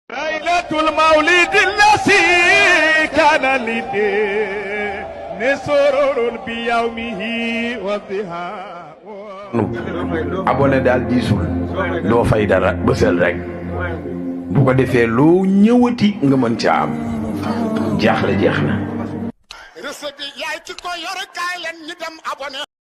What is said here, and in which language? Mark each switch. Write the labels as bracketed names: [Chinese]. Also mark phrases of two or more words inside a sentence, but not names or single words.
[Arabic] ليلة المولد الذي كان للدين سرور بيومه وضحاه. [Wolof] Abonné daal diisul, doo fay dara, bësal rek. Bu ko defee loo ñëwati nga mën ca am. Jaaxle jeex na. Recette bi yaay ci ko yor, kaay leen ñu dem abonné.